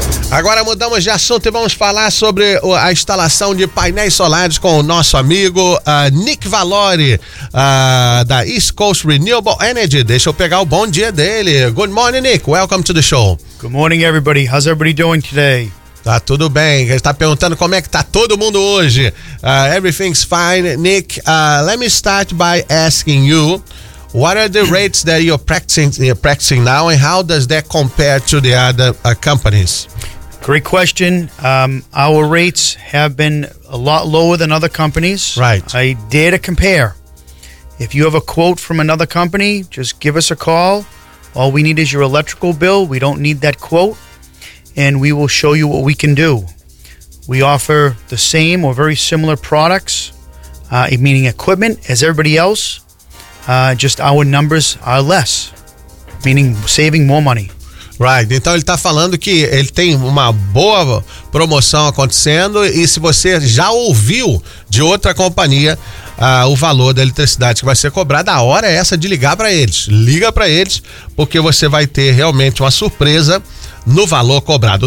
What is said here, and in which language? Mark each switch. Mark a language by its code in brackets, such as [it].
[pt] Agora mudamos de assunto e vamos falar sobre a instalação de painéis solares com o nosso amigo Nick Valori, da East Coast Renewable Energy. Deixa eu pegar o bom dia dele. [en] Good morning, Nick. Welcome to the show. Good morning, everybody. How's everybody doing today? [pt] Tá tudo bem. Ele está perguntando como é que tá todo mundo hoje. [en] Everything's fine. Nick, let me start by asking you, what are the rates that you're practicing now, and how does that compare to the other companies? Great question. Our rates have been a lot lower than other companies. Right. I dare to compare. If you have a quote from another company, just give us a call. All we need is your electrical bill. We don't need that quote, and we will show you what we can do. We offer the same or very similar products, meaning equipment, as everybody else. Just our numbers are less, meaning saving more money. Right. [pt] Então ele está falando que ele tem uma boa promoção acontecendo, e se você já ouviu de outra companhia o valor da eletricidade que vai ser cobrada, a hora é essa de ligar para eles. Liga para eles, porque você vai ter realmente uma surpresa no valor cobrado.